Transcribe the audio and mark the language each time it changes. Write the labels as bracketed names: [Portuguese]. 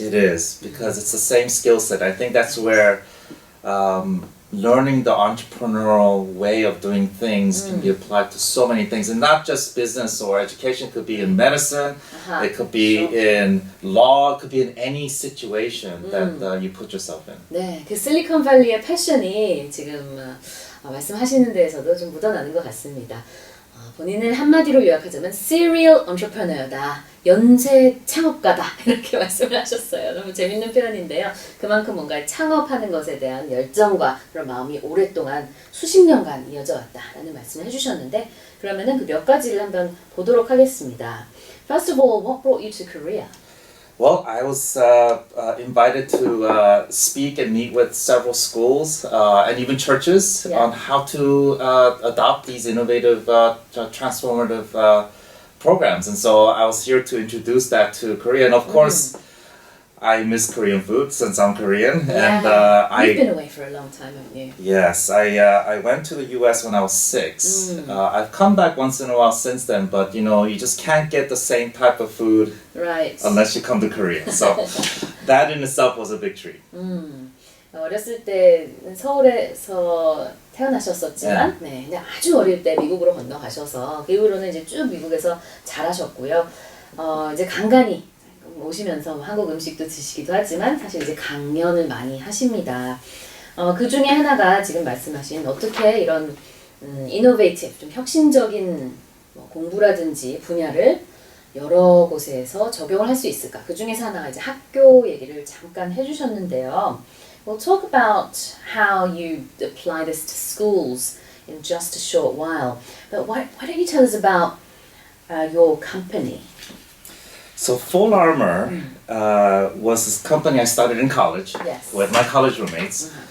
[English] It is, because it's the same skill set. I think that's where learning the entrepreneurial way of doing things can be applied to so many things, and not just business or education. It could be in medicine, it could be in law, it could be in any situation that you put yourself in. [Korean] 네, 그 실리콘밸리의 패션이 지금 말씀하시는 데에서도 좀 묻어나는 것 같습니다. 본인을 한마디로 요약하자면 [English] serial entrepreneur [Korean] 다, 연쇄 창업가다, 이렇게 말씀을 하셨어요. 너무 재밌는 표현인데요. 그만큼 뭔가 창업하는 것에 대한 열정과 그런 마음이 오랫동안 수십 년간 이어져 왔다라는 말씀을 해주셨는데, 그러면은 그 몇 가지를 한번 보도록 하겠습니다. [English] First of all, what brought you to Korea? Well, I was invited to speak and meet with several schools and even churches on how to adopt these innovative, transformative programs. And so I was here to introduce that to Korea. And of course, I miss Korean food since I'm Korean. Yeah. And You've been away for a long time, haven't you? Yes, I went to the US when I was 6. I've come back once in a while since then, but you just can't get the same type of food unless you come to Korea. So that in itself was a big treat. [Korean] 어렸을 때 서울에서 태어나셨었지만, 근데 아주 어릴 때 미국으로 건너가셔서 그 이후로는 이제 쭉 미국에서 자라셨고요. 이제 간간히 오시면서 한국 음식도 드시기도 하지만 사실 이제 강연을 많이 하십니다. 그 중에 하나가 지금 말씀하신 어떻게 이런 innovative, 좀 혁신적인 공부라든지 분야를 여러 곳에서 적용을 할 수 있을까? 그 중에서 하나가 이제 학교 얘기를 잠깐 해주셨는데요. [English] We'll talk about how you apply this to schools in just a short while. But why don't you tell us about your company? So FullArmor was this company I started in college with my college roommates.